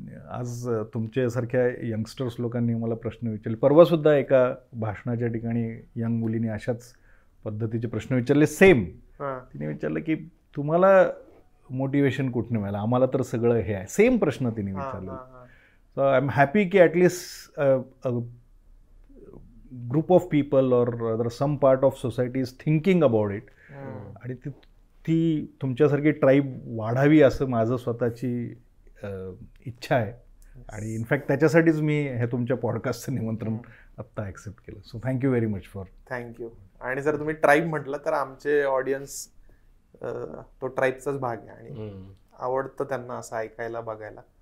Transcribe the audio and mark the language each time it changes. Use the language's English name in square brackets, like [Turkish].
[Marathi] आज तुमच्यासारख्या यंगस्टर्स लोकांनी मला प्रश्न विचारले. परवासुद्धा एका भाषणाच्या ठिकाणी यंग मुलीने अशाच पद्धतीचे प्रश्न विचारले. सेम तिने विचारलं की तुम्हाला मोटिवेशन कुठनं मिळालं, आम्हाला तर सगळं हे आहे. सेम प्रश्न तिने विचारलं. [English] So I am happy की at least group of people or some part of society is thinking about it. [Marathi] आणि ती तुमच्यासारखी ट्राईब वाढावी असं माझं स्वतःची इच्छा आहे. आणि इनफॅक्ट त्याच्यासाठीच मी हे तुमच्या पॉडकास्टचं निमंत्रण आत्ता ॲक्सेप्ट केलं. [English] So thank you very much for. Thank you. [Marathi] आणि जर तुम्ही ट्राईब म्हटलं तर आमचे ऑडियन्स तो ट्राईबचाच भाग आहे आणि आवडतं त्यांना असं ऐकायला बघायला.